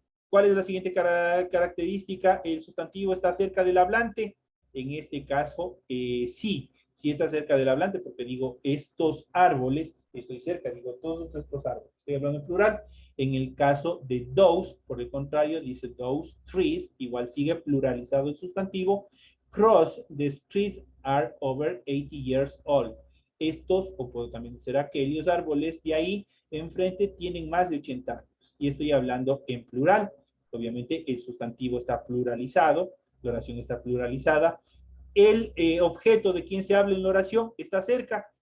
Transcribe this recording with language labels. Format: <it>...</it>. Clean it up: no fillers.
<es>¿Cuál es la siguiente característica? El sustantivo está cerca del hablante. En este caso, sí está cerca del hablante porque digo, estos árboles estoy cerca, digo todos estos árboles, estoy hablando en plural. En el caso de those, por el contrario, dice</es> <en>those trees,</en> <es>igual sigue pluralizado el sustantivo.</es> <en>Cross the street are over 80 years old.</en> <es>Estos, o puedo también ser aquellos árboles de ahí enfrente, tienen más de 80 años. Y estoy hablando en plural. Obviamente el sustantivo está pluralizado, la oración está pluralizada. ¿El objeto de quien se habla en la oración está cerca?</es>